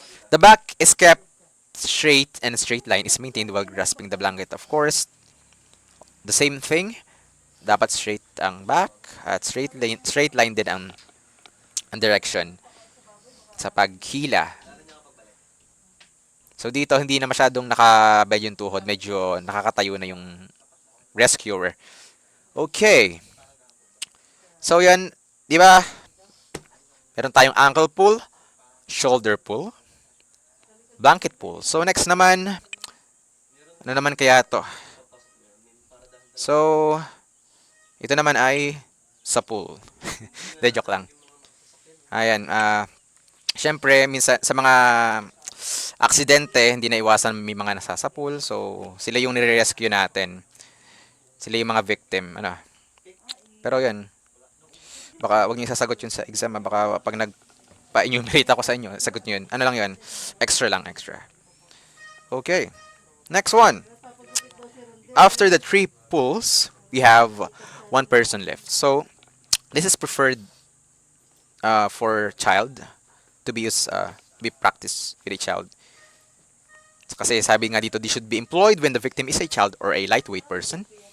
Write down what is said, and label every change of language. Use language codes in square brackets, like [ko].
[en] The back is kept straight and a straight line is maintained while grasping the blanket. Of course, the same thing. [tl] Dapat straight ang back at straight line din ang direction sa paghila. So dito hindi na masyadong nakabend yung tuhod, medyo nakakatayo na yung rescuer. Okay. So yan, di ba? Meron tayong ankle pull, shoulder pull, blanket pull. So next naman, ano naman kaya to? So, ito naman ay sa pull. De, joke lang. Ayan, syempre, minsan sa mga aksidente, hindi na iwasan may mga nasasapul. So, sila yung nire-rescue natin. Sila yung mga victim. Ano? Pero yun, baka wag niyo sasagot yun sa exam. Baka pag nagpa-enumerate ako sa inyo, sagot niyo yun. Ano lang yun? [en] Extra lang, extra. Okay. Next one. After the 3 pulls, we have 1 person left. So, this is preferred for child to be used, be practiced with a child. [tl] Kasi sabi nga dito, [en] this should be employed when the victim is a child or a lightweight person.